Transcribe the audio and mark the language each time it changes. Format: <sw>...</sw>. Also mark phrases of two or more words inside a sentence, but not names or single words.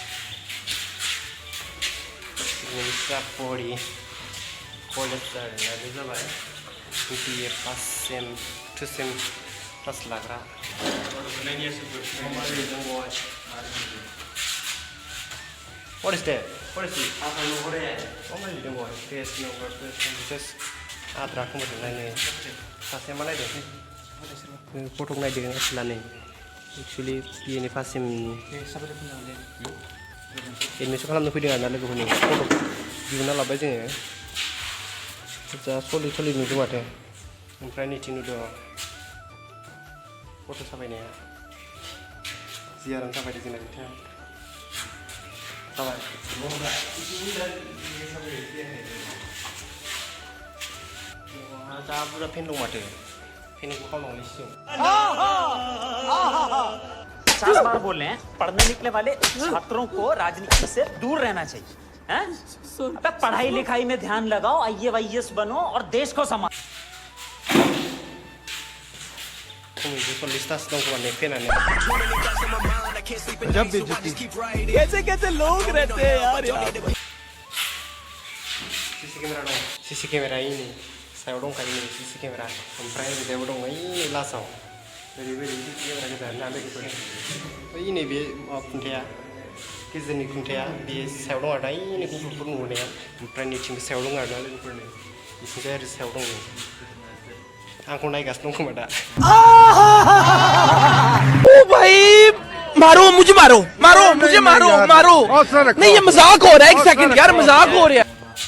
<brx>सिमिनसापरि कलेज आरोना बे जाबाय बिए</brx> <en>first sem to same class</en> <brx>लाग्रा</brx> <en>What is that? What is it? Oh my God! There's no word.</en> <brx>There's आद्रा खोमोरदों नायनो सासे मा नायदों फट' नायदों लानै एक्सुवेलि बिएनि फार्स्ट सेमनि एडमिसन खालामनो फैदों आरोना लोगोफोरनि फट' दिहुनना लाबाय जोङो जा सलि नुदों माथो ओमफ्राय नैथिं नुदों फट' साफायनाया जियारानो साफायदों जोंना बिथाङा जाबाय जा बुरा फेन दं माथो फेनखौ खावनांगौ सिगां</brx> <hi>50 बार बोल रहे हैं पढ़ने निकले वाले छात्रों को राजनीति से दूर रहना चाहिए हैं? अबे पढ़ाई लिखाई में ध्यान लगाओ IAS बनो और देश को संभालो कैसे लोग रहते हैं यार</hi> <en>CC camera</en> <brx>ini सायाव दंखायो नै</brx> <en>CC camera</en> <brx>ओमफ्राय ओरैजायबो दं ओइ लासाव ओरैबायदि</brx> <en>CC camera</en> <brx>गोजा ना लोगोफोर ओइ नैबे खुन्थाया गेजेरनि खुन्थाया बे सायाव दं आरोना ओइ गुफुरफोर नुहोनाया ओमफ्राय नैथिंबो सायाव दं आरोना लोगोफोरनो बिथिंजाय ओरै सायाव दं आंखौ नायगासिनो दं खोमा दा</brx> <hi>ओ भाई मारो मुझे मारो मारो मुझे मारो मारो नहीं ये मजाक हो रहा है एक सेकंड यार मजाक हो रहा है</hi>